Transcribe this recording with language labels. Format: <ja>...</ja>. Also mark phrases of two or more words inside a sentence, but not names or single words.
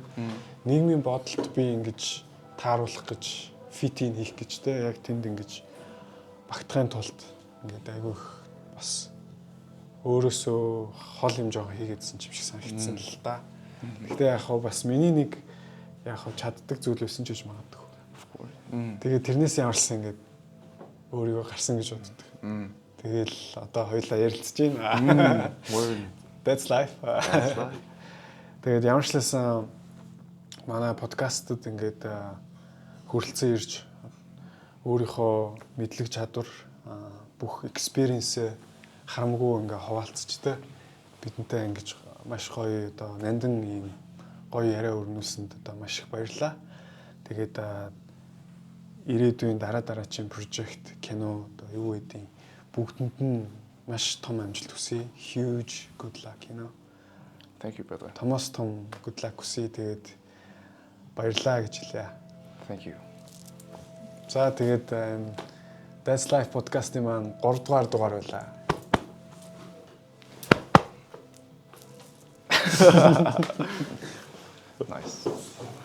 <mn>Нийгмийн бодолд би ингэж тааруулах гэж фитин хийх гэж те яг тэнд ингэж багтахын тулд ингээд айгүй их бас өөрөөсөө хол юм жоо хийгээдсэн ч юм шиг санагдсан л да. Гэхдээ яг хаа бас миний нэг яг хаа чаддаг зүйл байсан ч гэж магадгүй. Тэгээд тэрнээс ямарсан ингээд өөрийгөө гарсан гэж боддог. Тэгэл одоо хоёлаа ярилцж байна.</mn> <en>That's life.</en> <mn>Тэгээд ямар ч лсэн манай подкастад ингээд хүрэлцэн ирж өөрийнхөө мэдлэг чадвар бүх experience харамгүй ингээ хуваалцчихдээ бидэнтэй ингэж маш гоё одоо нандин ийм гоё яриа өрнүүлсэнд одоо маш их баярлалаа. Тэгээд ирээдүйн дараачийн прожект кино одоо юу гэдэг бүгдэнд нь маш том амжилт хүсье.</mn> <en>Huge good luck Thank you brother.</en> <mn>Томос том</mn> <en>good luck</en> <mn>хүсье. Тэгээд баярлалаа гэж хэлье.</mn> <en>Thank you.</en> <mn>За тэгээд That's Life podcast-ийн маань 3 дугаар байлаа.</mn> <en>Nice.</en>